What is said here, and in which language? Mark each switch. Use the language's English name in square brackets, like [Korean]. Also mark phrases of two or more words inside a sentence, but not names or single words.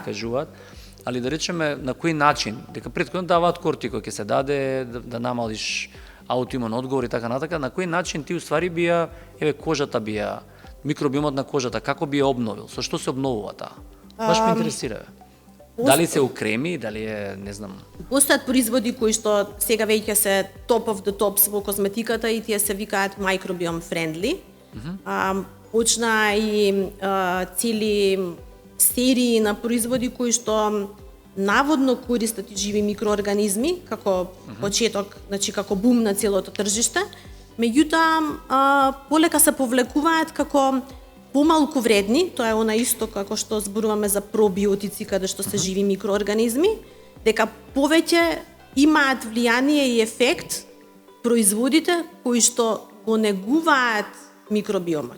[Macedonian] ги кажуваат, али да речеме на кој начин, дека претходно даваат кортико ќе се даде да намалиш аутоимун одговор и така натака, на кој начин ти уствари би ја еве кожата би ја микробиомот на кожата како би ја обновил, со што се обновува таа? Баш ме интересира. Дали се укреми, дали е, не знам. постојат производи кои што сега веќе се [English] top of the tops [Macedonian] во козметиката и тие се викаат [English] microbiome friendly. [Macedonian] Почна и цели серии на производи кои што наводно користат и живи микроорганизми како почеток, значи како бум на целото тржиште. Меѓутоа полека се повлекуваат како помалку вредни, тоа е она исто како што зборуваме за пробиотици каде што се живи микроорганизми, дека повеќе имаат влијание и ефект производите кои што го негуваат микробиомот.